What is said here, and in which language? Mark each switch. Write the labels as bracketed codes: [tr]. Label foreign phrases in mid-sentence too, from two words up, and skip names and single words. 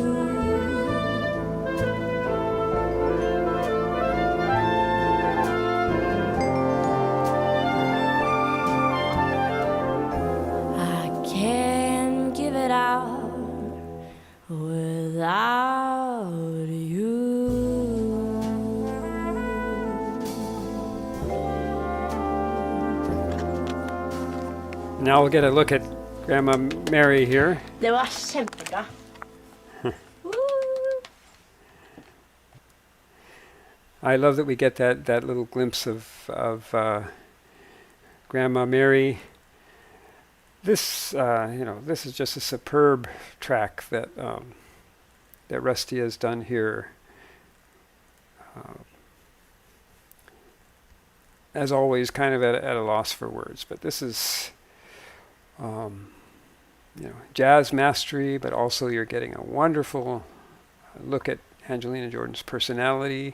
[en] I can't give it out without you. Now we'll get a look at Grandma Mary here. [no] Det var kjempebra. [en] I love that we get that little glimpse of Grandma Mary. This this is just a superb track that that Rusty has done here. As always, kind of at a loss for words, but this is, jazz mastery, but also you're getting a wonderful look at Angelina Jordan's personality.